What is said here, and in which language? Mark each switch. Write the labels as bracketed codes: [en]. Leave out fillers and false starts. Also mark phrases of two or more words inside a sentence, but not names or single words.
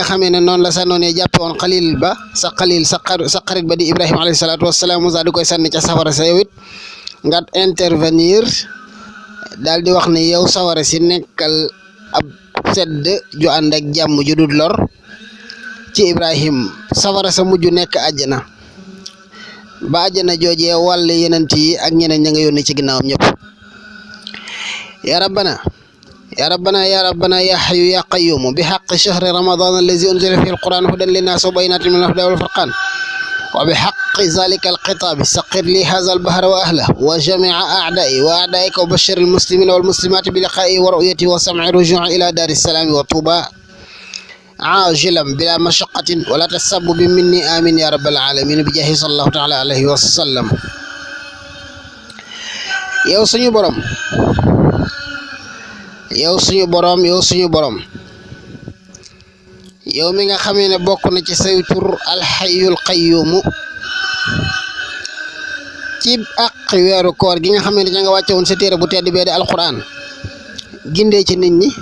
[wo] xamee ne noonu la sa noon yi jàppe woon xalil ba sa xarit ba di ibrahima [ar] عليه الصلاة والسلام [wo] Musaa di koy sànni ca safara sa yow it nga intervenir daal di wax ne yow sawara si nekkal ab sedd ju ànd ak jàmm ju dul lor ci ibrahim safara sa mujj nekk àjjana ba àjjana joojee wàll yenent yi ak ñeneen ña nga yónni ci ginnaawam ñëpp. [ar] يا ربنا يا ربنا يا حي يا قيوم بحق شهر رمضان الذي أنزل فيه القرآن هدى للناس وبينات من الهدى والفرقان وبحق ذلك الكتاب سخر لهذا البحر وأهله وجميع أعدائي وأعدائك وبشر المسلمين والمسلمات بلقائي ورؤيتي وسماع رجوعي إلى دار السلام وطوبى عاجلا بلا مشقة ولا تسبب مني آمين يا رب العالمين بجاه صلى الله تعالى عليه وسلم. [wo] yow suñu borom yow suñu boroom yow mi nga xamee ne bokk na ci say tur [ar] الحي القيوم [wo] ci àq weeru koor gi nga xam ne nga wàcce woon sa téere bu tedd bee di alquran gindee ci nit ñi